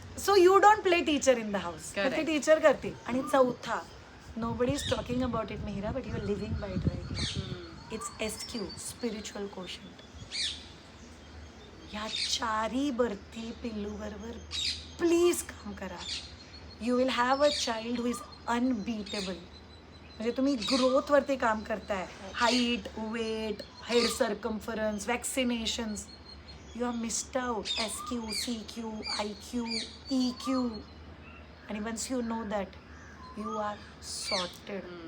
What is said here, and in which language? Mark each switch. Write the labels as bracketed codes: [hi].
[en] so you don't play teacher in the house, [mr] ते teacher करतील. आणि चौथा, [en] Nobody is talking about it Mihira, but you are living by it right now. It's SQ, spiritual quotient. [mr] ह्या 4 वरती पिल्लूबरोबर please काम करा. [en] You will have a child who is unbeatable. [mr] म्हणजे तुम्ही ग्रोथवरती काम करताय, height, weight, head circumference, वॅक्सिनेशन्स. [en] You are missed out. SQ, CQ, IQ, EQ. आणि once you know that you are sorted.